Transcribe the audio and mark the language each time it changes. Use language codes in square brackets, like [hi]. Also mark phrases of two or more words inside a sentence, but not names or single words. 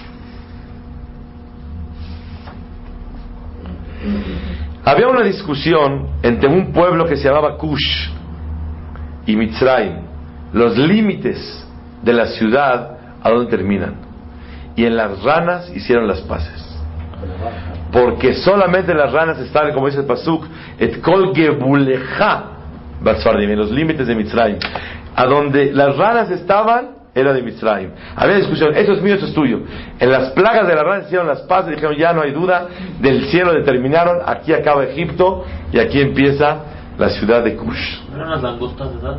[es] Había una discusión entre un pueblo que se llamaba Cush y Mitzrayim, los límites de la ciudad a dónde terminan, y en las ranas hicieron las paces, porque solamente las ranas estaban, como dice el pasuk, [he] את כל גבולך בצפרדעים, [es] en los límites de Mitzrayim. A donde las ranas estaban era de Mitzrayim. Había discusión: esto es mío, esto es tuyo. En las plagas de las ranas hicieron las paces, dijeron: ya no hay duda, del cielo determinaron, aquí acaba Egipto y aquí empieza la ciudad de Cush. ¿Eran las langostas, verdad?